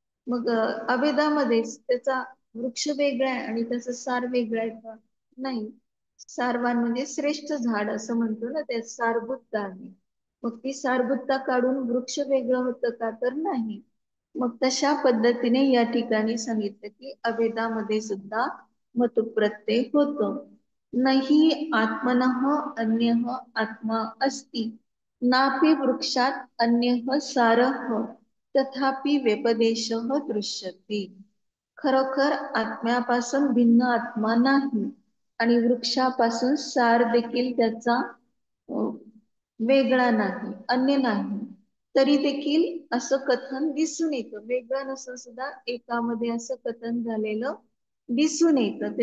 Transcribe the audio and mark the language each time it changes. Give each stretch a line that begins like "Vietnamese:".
Marathi: मग अभेदामध्येच त्याचा वृक्ष वेगळा आहे आणि त्याचं सार वेगळं आहे का नाही. सारवान म्हणजे श्रेष्ठ झाड असं म्हणतो ना, त्यात सारभूतता आहे. मग ती सारभूतता काढून वृक्ष वेगळं होतं का तर नाही. मग तशा पद्धतीने या ठिकाणी सांगितलं की अभेदामध्ये सुद्धा मतु प्रत्यय होतो.
Sanskrit: नाही आत्मनः अन्यः आत्मा अस्ति नापि वृक्षात अन्यः सारः तथापि व्यपदेशः दृश्यते.
Marathi: खरोखर आत्म्यापासून भिन्न आत्मा नाही आणि वृक्षापासून सार देखील त्याचा वेगळा नाही, अन्य नाही. तरी देखील असं कथन दिसून येतं, वेगळं नसून सुद्धा एकामध्ये असं कथन झालेलं दिसून येतं.